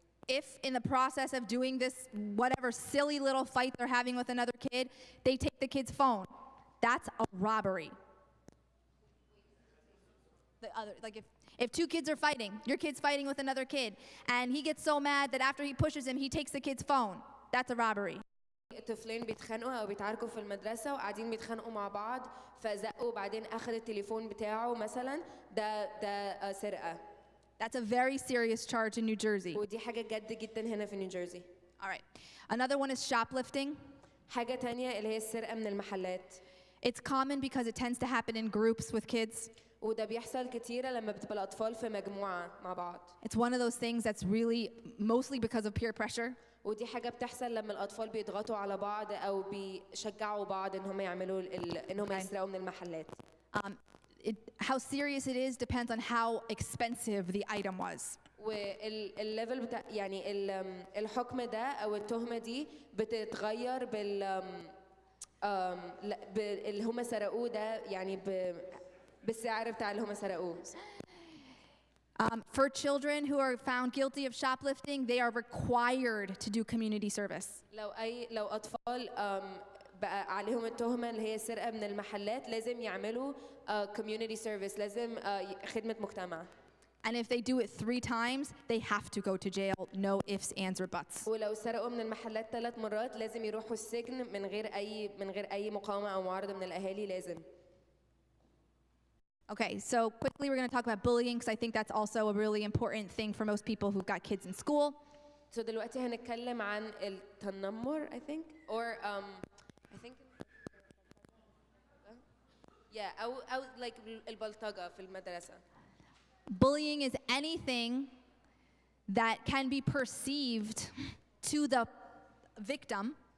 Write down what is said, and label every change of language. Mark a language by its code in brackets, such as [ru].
[en] If in the process of doing this, whatever silly little fight they're having with another kid, they take the kid's phone, that's a robbery. Like if two kids are fighting, your kid's fighting with another kid, and he gets so mad that after he pushes him, he takes the kid's phone, that's a robbery. [ar] الطفلين بيتخانقوا او بيتعاركوا في المدرسه وقاعدين بيتخانقوا مع بعض فزقوا وبعدين اخذ التليفون بتاعه مثلا، ده سرقه. [en] That's a very serious charge in New Jersey. [ar] ودي حاجة جد جدا هنا في نيوجيرسي. [en] All right. Another one is shoplifting. [ar] حاجة تانية اللي هي السرقة من المحلات. [en] It's common because it tends to happen in groups with kids. [ar] وده بيحصل كتيرة لما بتبقى الأطفال في مجموعة مع بعض. [en] It's one of those things that's really mostly because of peer pressure. [ar] ودي حاجة بتحصل لما الأطفال بيضغطوا على بعض أو بيشجعوا بعض إن هم يعملوا إن هم يسرقوا من المحلات. [en] How serious it is depends on how expensive the item was. [ar] والليفل بتاع يعني الحكم ده او التهمه دي بتتغير اللي هم سرقوه ده، يعني بالسعر بتاع اللي هم سرقوه. [en] For children who are found guilty of shoplifting, they are required to do community service. [ar] لو اطفال بقى عليهم التهمه اللي هي السرقه من المحلات، لازم يعملوا community service، لازم خدمه مجتمع. [en] And if they do it 3 times, they have to go to jail, no ifs, ands, or buts. [ar] ولو سرقوا من المحلات 3 مرات لازم يروحوا السجن من غير أي مقاومة أو معارضة من الأهالي لازم. [en] Okay, so quickly we're going to talk about bullying because I think that's also a really important thing for most people who've got kids in school. [ar] So دلوقتي هنتكلم عن التنمر [en] I think or I think yeah [ar] أو like البلطجة في المدرسة. [en] Bullying is anything that can be perceived to the victim.